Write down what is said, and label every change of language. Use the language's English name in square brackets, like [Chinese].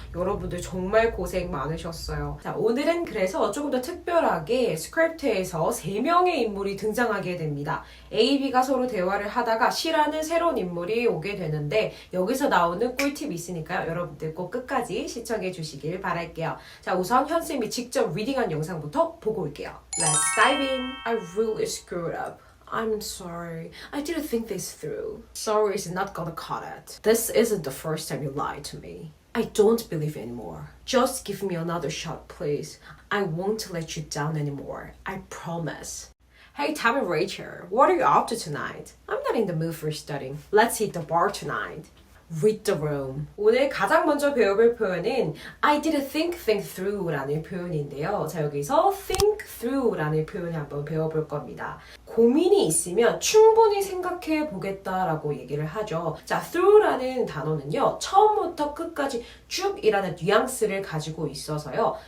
[Korean] 여러분들 정말 고생 많으셨어요. 자, 오늘은 그래서 조금 더 특별하게 스크립트에서 3명의 인물이 등장하게 됩니다. A, B가 서로 대화를 하다가 C라는 새로운 인물이 오게 되는데 여기서 나오는 꿀팁이 있으니까요. 여러분들 꼭 끝까지 시청해 주시길 바랄게요. 자, 우선 현쌤이 직접 리딩한 영상부터 보고 올게요. [English] Let's dive in. I really screwed up. I'm sorry. I didn't think this through. Sorry is not gonna cut it. This isn't the first time you lied to me. I don't believe anymore. Just give me another shot, please. I won't let you down anymore. I promise. Hey, Tom and Rachel, what are you up to tonight? I'm not in the mood for studying. Let's hit the bar tonight. Read the room. [Korean] 오늘 가장 먼저 배워볼 표현은 [English] I didn't think through [Korean] 라는 표현인데요. 자, 여기서 [English] think through [Korean] 라는 표현을 한번 배워볼 겁니다. 고민이 있으면 충분히 생각해 보겠다라고 얘기를 하죠. 자, through라는 단어는요, 처음부터 끝까지 쭉이라는 뉘앙스를 가지고 있어서요.